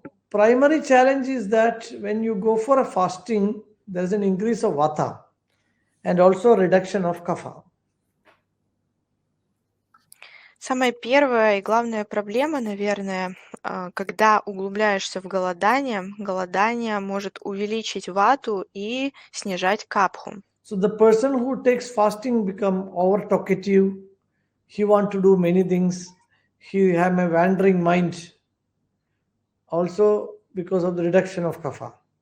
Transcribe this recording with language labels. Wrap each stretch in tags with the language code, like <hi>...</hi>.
<en>Primary challenge is that when you go for a fasting, there is an increase of vata and also reduction of kapha.</en> <ru>Самая первая и главная проблема, наверное, когда углубляешься в голодание может увеличить вату и снижать капху.</ru> <en>So the person who takes fasting become over talkative, he want to do many things, he have a wandering mind, also because of the reduction of kapha.</en>